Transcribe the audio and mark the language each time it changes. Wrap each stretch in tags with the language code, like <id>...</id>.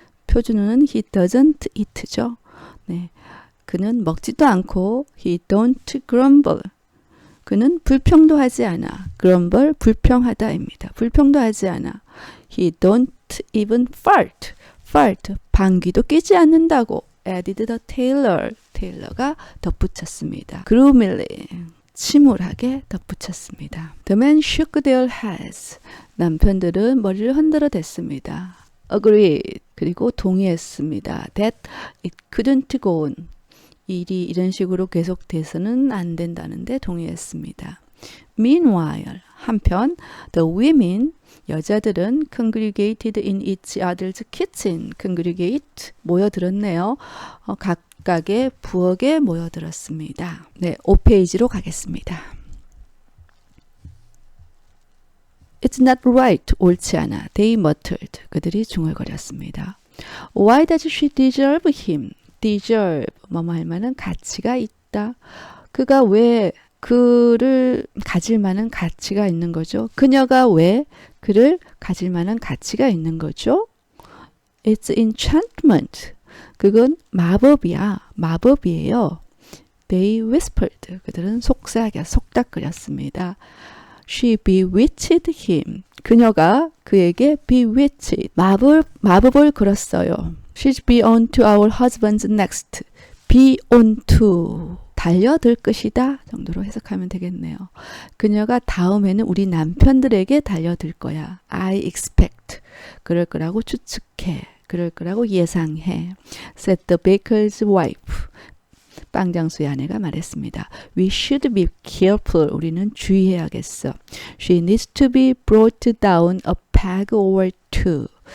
<ko>표준어는</ko> <en>he doesn't eat죠.</en> <ko>네. 그는 먹지도 않고</ko> <en>he don't grumble.</en> <ko>그는 불평도 하지 않아. grumble, 불평하다입니다. 불평도 하지 않아.</ko> <en>He don't even fart.</en> <ko>방귀도 뀌지 않는다고.</ko> <en>added the tailor.</en> <ko>테일러가 덧붙였습니다. gloomily, 침울하게 덧붙였습니다.</ko> <en>The men shook their heads.</en> <ko>남편들은 머리를 흔들어 댔습니다.</ko> <en>agreed.</en> <ko>그리고 동의했습니다.</ko> <en>That it couldn't go on.</en> <ko>일이 이런 식으로 계속돼서는 안 된다는데 동의했습니다.</ko> <en>Meanwhile,</en> <ko>한편</ko> <en>the women,</en> <ko>여자들은</ko> <en>congregated in each other's kitchen.</en> <ko>congregate, 모여들었네요. 각각의 부엌에 모여들었습니다. 네, 5페이지로 가겠습니다.</ko> <en>It's not right,</en> <ko>옳지 않아.</ko> <en>They muttered,</en> <ko>그들이 중얼거렸습니다.</ko> <en>Why does she deserve him?</en> <ko>deserve, 뭐뭐 할 만한 가치가 있다. 그가 왜 그를 가질 만한 가치가 있는 거죠? 그녀가 왜 그를 가질 만한 가치가 있는 거죠?</ko> <en>It's enchantment.</en> <ko>그건 마법이야. 마법이에요.</ko> <en>They whispered.</en> <ko>그들은 속닥거렸습니다.</ko> <en>She bewitched him.</en> <ko>그녀가 그에게 bewitched. 마법을 걸었어요.</ko> <en>She's be on to our husband's next. be on to.</en> <ko>달려들 것이다 정도로 해석하면 되겠네요. 그녀가 다음에는 우리 남편들에게 달려들 거야.</ko> <en>I expect.</en> <ko>그럴 거라고 추측해. 그럴 거라고 예상해.</ko> <en>said the baker's wife.</en> <ko>빵장수의 아내가 말했습니다.</ko> <en>We should be careful.</en> <ko>우리는 주의해야겠어.</ko> <en>She needs to be brought down a peg or two.</en>